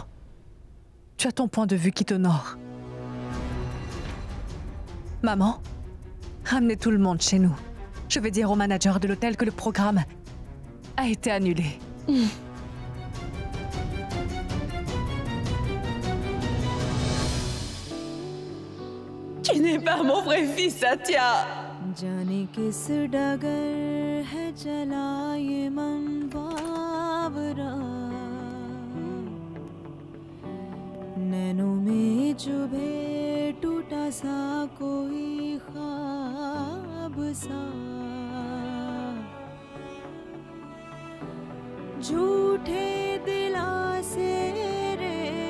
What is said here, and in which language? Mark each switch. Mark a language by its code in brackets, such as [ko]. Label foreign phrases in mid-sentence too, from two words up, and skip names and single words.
[fr] Tu as ton point de vue qui t'honore. Maman, ramenez tout le monde chez nous. Je vais dire au manager de l'hôtel que le programme a été annulé. Tu n'es pas mon vrai fils, Satya. [hi] जाने किस डगर है चला ये मन बावरा नैनों में चुभे टूटा सा कोई ख्वाब सा झूठे दिलासे रे